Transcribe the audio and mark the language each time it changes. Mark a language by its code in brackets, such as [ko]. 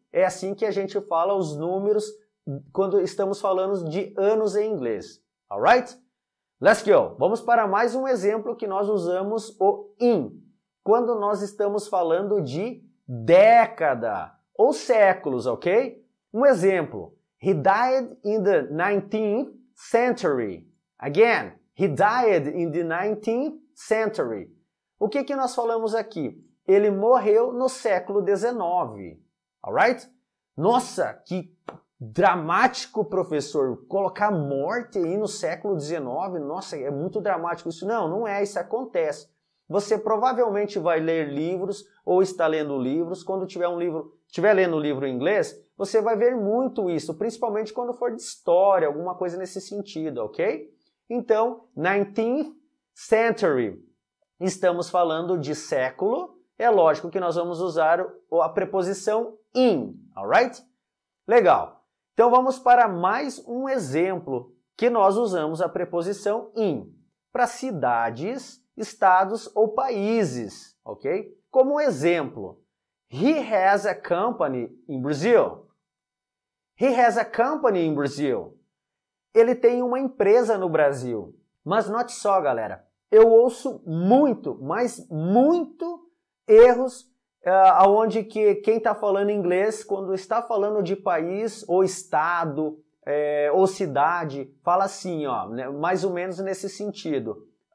[pt] É assim que a gente fala os números quando estamos falando de anos em inglês. Alright? [en] Let's go! [pt] Vamos para mais um exemplo que nós usamos o in, quando nós estamos falando de década ou séculos, ok? Um exemplo, [en] he died in the 19th century. Again, he died in the 19th century. [pt] O que nós falamos aqui? Ele morreu no século XIX. Alright? Nossa, que dramático, professor. Colocar morte aí no século XIX. Nossa, é muito dramático isso. Não, não é. Isso acontece. Você provavelmente vai ler livros ou está lendo livros. Quando estiver lendo um livro em inglês, você vai ver muito isso, principalmente quando for de história, alguma coisa nesse sentido, ok? Então, 19th century. Estamos falando de século. É lógico que nós vamos usar a preposição in, alright? Legal. Então vamos para mais um exemplo que nós usamos a preposição in para cidades, estados ou países, ok? Como exemplo, [en] he has a company in Brazil. He has a company in Brazil. [pt] Ele tem uma empresa no Brasil. Mas note só, galera, eu ouço muito, mas muito erros onde que quem está falando inglês, quando está falando de país ou estado ou cidade, fala assim, ó, né, mais ou menos nesse sentido.